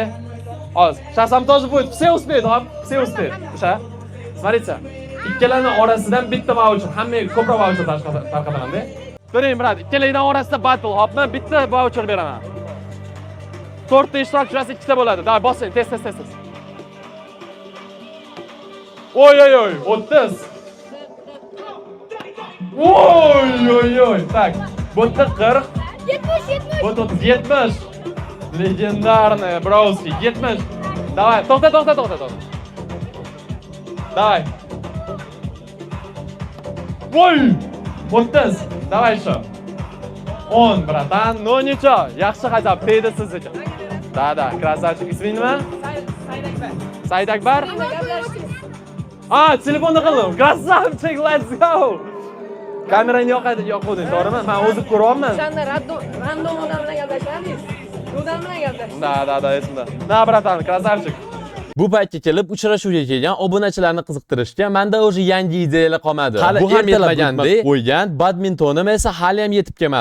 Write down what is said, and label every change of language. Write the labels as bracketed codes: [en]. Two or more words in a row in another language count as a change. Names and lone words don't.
[uz] Oz. [ru] Сейчас вам тоже будет. Все успеют, все успеют. [uz] O'sha. [ru] Смотрите. [uz] Ikkalani orasidan bitta voucher, hammaga ko'proq voucher tarqataman-da. Ko'ring, brat, ikkalangdan orasida battle, hopmi? Bitta voucher beraman. 4 ta ishtirokchi bo'lsa ikkita bo'ladi. Davay, bosing, tez. Oy, 30. Oy. Tak. Bu yerda 40. 70. Bu 70. [ru] Legendarный, brovski, 70. Давай, to'xta. Давай. Voy! 30. Давай еще. 10, bratан. Ну ничего, [uz] yaxshi hajab tegdi siz uchun. [ru] Да, красавчик. [uz] Isming nima? Saidakbar. Telefonda qildim. Krasavchik, [en] let's go. [uz] Kamerani yoqading, to'g'rimi? Men o'zim ko'ryapman. O'shanda random odam bilan gaplashamiz. Odam bilan gaplashamiz. Da, esimda. [ru] На, братан, красавчик. [uz] Bu paytga kelib uchrashuvga kelgan obunachilarni qiziqtirishga menda o'zi yangi ideyalar qolmadi. Bu ham yetmagandek qo'ygan, badmintonim esa hali ham yetib kelmadi.